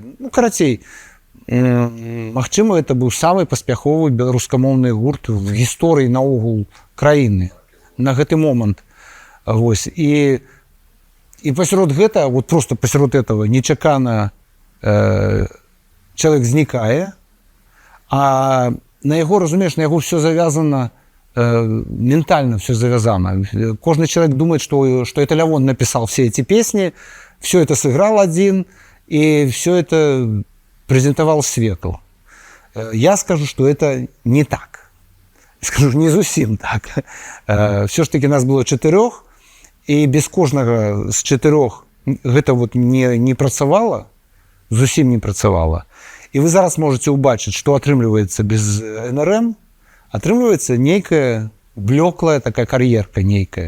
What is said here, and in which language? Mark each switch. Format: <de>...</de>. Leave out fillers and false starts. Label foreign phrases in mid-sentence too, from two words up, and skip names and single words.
<be>Ну, карацей, магчыма, это быў самы паспяховы беларускамоўны гурт в гісторыі наогул краіны на гэты момант. Вось. І пасярод гэта,</be> <ru>вот просто</ru> <be>пасярод этого нечакана чалавек знікае, а на яго, разумееш, на яго</be> <ru>все завязано,</ru> <be>ментально</be> <ru>все завязано. Кожны человек думает, что это Лявон написал все эти песни, все это сыграл один, и все это презентовал свету. Я скажу, что это не так. Скажу,</ru> <be>не зусім так.</be> <ru>Все ж таки нас было 4,</ru> <be>і без кожнага з 4 гэта вот не працавала, зусім не працавала. І вы зараз можете ўбачыць, што атрымліваецца без НРМ, атрымліваецца нейкая блеклая такая кар'ерка нейкая.</be>